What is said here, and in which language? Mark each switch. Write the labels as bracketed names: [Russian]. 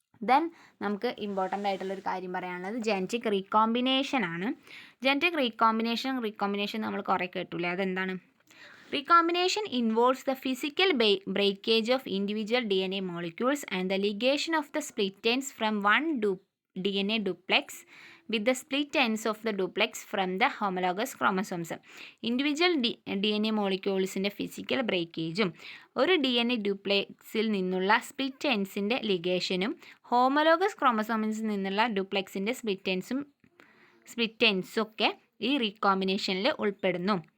[Malayalam] Then നമുക്ക് important ആയിട്ടുള്ളൊരു കാര്യം പറയാനുള്ളത് ജനറ്റിക് റീകോമ്പിനേഷൻ ആണ്. ജനറ്റിക് റീകോമ്പിനേഷൻ നമ്മൾ കുറേ കേട്ടില്ലേ, അതെന്താണ്? [English] Recombination involves the physical breakage of individual DNA molecules and the ligation of the split ends from one DNA duplex with the split ends of the duplex from the homologous chromosomes. [Malayalam] Individual DNA മോളിക്യൂൾസിൻ്റെ physical ബ്രേക്കേജും ഒരു DNA ഡ്യൂപ്ലെക്സിൽ നിന്നുള്ള split എൻഡ്സിൻ്റെ ലിഗേഷനും homologous ക്രോമസോമിൽ നിന്നുള്ള ഡ്യൂപ്ലെക്സിൻ്റെ split എൻഡ്സും ഒക്കെ ഈ റീകോമ്പിനേഷനിൽ ഉൾപ്പെടുന്നു.